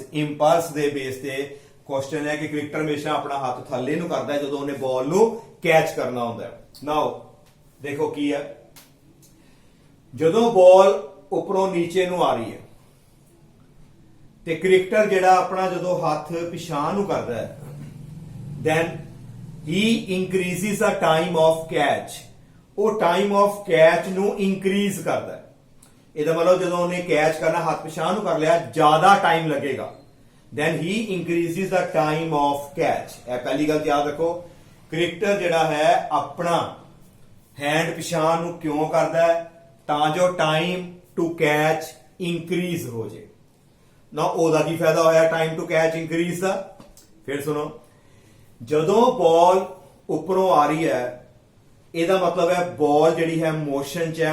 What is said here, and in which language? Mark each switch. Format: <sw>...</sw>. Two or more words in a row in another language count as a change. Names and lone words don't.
<pa>ਇੰਪਲਸ ਦੇ ਬੇਸ ਤੇ ਕੁਐਸਚਨ ਹੈ ਕਿ ਕ੍ਰਿਕਟਰ ਹਮੇਸ਼ਾ ਆਪਣਾ ਹੱਥ ਥੱਲੇ ਨੂੰ ਕਰਦਾ ਹੈ ਜਦੋਂ ਉਹਨੇ ਬਾਲ ਨੂੰ ਕੈਚ ਕਰਨਾ ਹੁੰਦਾ ਹੈ। ਨਾਓ ਦੇਖੋ ਕੀ ਹੈ, ਜਦੋਂ ਬਾਲ ਉੱਪਰੋਂ ਨੀਚੇ ਨੂੰ ਆ ਰਹੀ ਹੈ ਤੇ ਕ੍ਰਿਕਟਰ ਜਿਹੜਾ ਆਪਣਾ ਜਦੋਂ ਹੱਥ ਪਿਛਾਂਹ ਨੂੰ ਕਰਦਾ ਹੈ,</pa> <en>then he increases the time of catch,</en> <pa>ਉਹ</pa> <en>time of catch</en> <pa>ਨੂੰ ਇੰਕਰੀਜ਼ ਕਰਦਾ ਹੈ। ਇਹਦਾ ਮਤਲਬ ਜਦੋਂ ਉਹਨੇ ਕੈਚ ਕਰਨਾ ਹੱਥ ਪਿਛਾਂਹ ਨੂੰ ਕਰ ਲਿਆ, ਜ਼ਿਆਦਾ ਟਾਈਮ ਲੱਗੇਗਾ,</pa> <en>then he increases the time of catch।</en> <pa>ਇਹ ਪਹਿਲੀ ਗੱਲ ਯਾਦ ਰੱਖੋ, ਕ੍ਰਿਕਟਰ ਜਿਹੜਾ ਹੈ ਆਪਣਾ ਹੈਂਡ ਪਿਛਾਂਹ ਨੂੰ ਕਿਉਂ ਕਰਦਾ ਹੈ, ਤਾਂ ਜੋ</pa> <en>time to catch increase</en> <pa>ਹੋ ਜੇ ਨਾ। ਉਹਦਾ ਕੀ ਫਾਇਦਾ ਹੋਇਆ</pa> <en>time to catch increase</en> <pa>ਦਾ? ਫਿਰ ਸੁਣੋ, ਜਦੋਂ ਬਾਲ ਉੱਪਰੋਂ ਆ ਰਹੀ ਹੈ, ਇਹਦਾ ਮਤਲਬ ਹੈ ਬਾਲ ਜਿਹੜੀ ਹੈ ਮੋਸ਼ਨ ਚ ਹੈ।</pa>